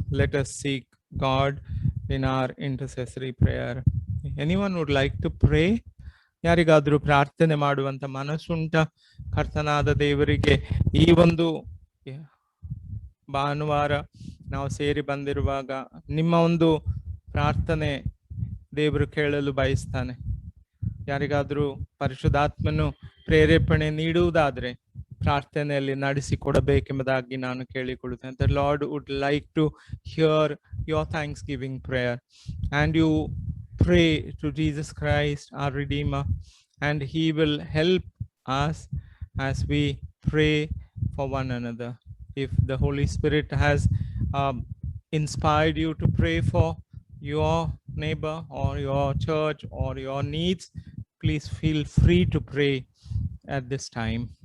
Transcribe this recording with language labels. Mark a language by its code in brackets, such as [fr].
[en] Let us seek God in our intercessory prayer. Anyone would like to pray? [kn] ಯಾರಿಗಾದ್ರೂ ಪ್ರಾರ್ಥನೆ ಮಾಡುವಂತ ಮನಸ್ಸುಂಟ? ಕರ್ತನಾದ ದೇವರಿಗೆ ಈ ಒಂದು ಭಾನುವಾರ ನಾವು ಸೇರಿ ಬಂದಿರುವಾಗ ನಿಮ್ಮ ಒಂದು ಪ್ರಾರ್ಥನೆ ದೇವರು ಕೇಳಲು ಬಯಸ್ತಾನೆ. ಯಾರಿಗಾದ್ರೂ ಪರಿಶುದ್ಧಾತ್ಮನು ಪ್ರೇರೇಪಣೆ ನೀಡುವುದಾದ್ರೆ ಪ್ರಾರ್ಥನೆಯಲ್ಲಿ ನಡೆಸಿಕೊಡಬೇಕೆಂಬುದಾಗಿ ನಾನು ಕೇಳಿಕೊಳ್ಳುತ್ತೇನೆ. [en] The Lord would like to hear your thanksgiving prayer, and you pray to Jesus Christ, our Redeemer, and He will help us as we pray for one another. If the Holy Spirit has inspired you to pray for your neighbor or your church or your needs, please feel free to pray at this time.